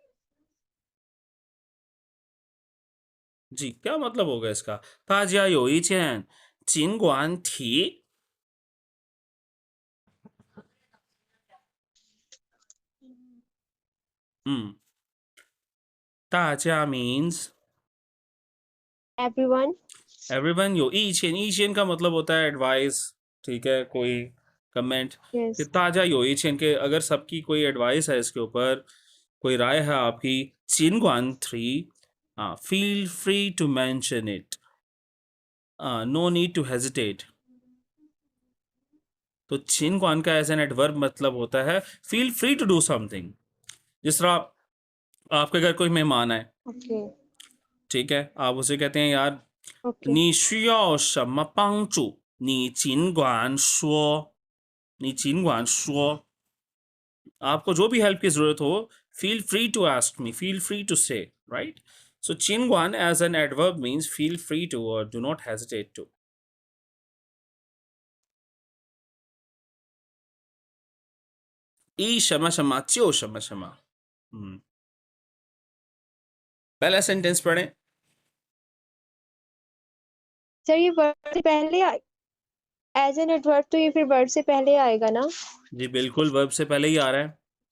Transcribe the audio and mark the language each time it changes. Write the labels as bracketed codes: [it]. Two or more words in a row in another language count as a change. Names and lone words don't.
[ur] جی کیا مطلب ہوگا اس کا, [zh] 大家有意见尽管提。嗯，大家 means [en] everyone [ur] एवरीवन। [zh] 有意见，意见 [ur] کا مطلب ہوتا ہے ایڈوائس. ٹھیک ہے، کوئی کمنٹ۔ کہ [en] yes [ur] تازہ [zh] 有意见 [ur] کے اگر سب کی کوئی ایڈوائس ہے اس کے اوپر، کوئی رائے ہے آپ کی, [zh] 尽管提, [en] Feel free to mention it, no need to hesitate. [ur] تو 尽管 کا [en] as an adverb [ur] مطلب ہوتا ہے [en] feel free to do something. [ur] جس طرح آپ کے گھر کوئی مہمان آئے, [en] okay [ur] ٹھیک ہے، آپ اسے کہتے ہیں یار [en] okay [zh] 你需要什么帮助你尽管说，你尽管说， [ur] آپ کو جو بھی ہیلپ کی ضرورت ہو, [en] feel free to ask me, feel free to say, right. So 尽管 as an adverb means feel free to और do not hesitate to. [zh] 一什么什么就什么什么。 [ur] پہلا سینٹینس پڑھیں. سر یہ ورڈ سے پہلے [en] as an adverb [ur] تو یہ پھر ورڈ سے پہلے آئے گا نا? جی بالکل، ورب سے پہلے ہی آ رہا ہے.